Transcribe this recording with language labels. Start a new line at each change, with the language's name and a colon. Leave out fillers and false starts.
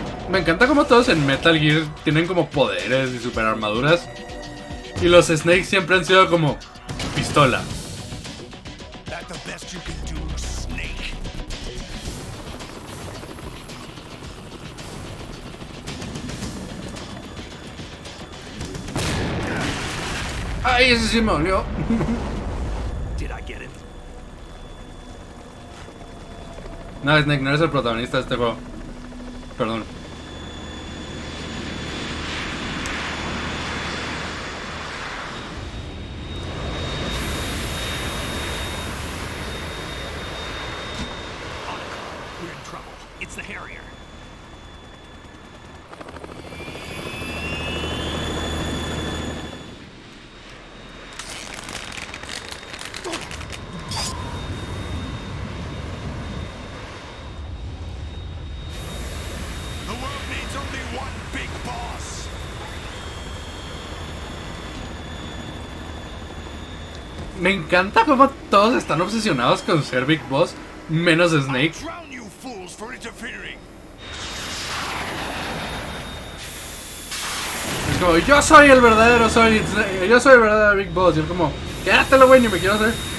Spanish: Me encanta como todos en Metal Gear tienen como poderes y super armaduras. Y los Snakes siempre han sido como pistola.
English: That's the best you can do, Snake.
Spanish: Ay, ese sí me dolió.
English: Did I get it?
Spanish: No, Snake, no eres el protagonista de este juego. Perdón.
English: Otacon, we're in trouble. It's the Harrier. The world needs only one big boss.
Spanish: Me encanta como todos están obsesionados con ser Big Boss, menos Snake.
English: Drown you fools for interfering.
Spanish: Es como, yo soy el verdadero Big Boss. Y él como, quédatelo, güey, ni me quiero hacer.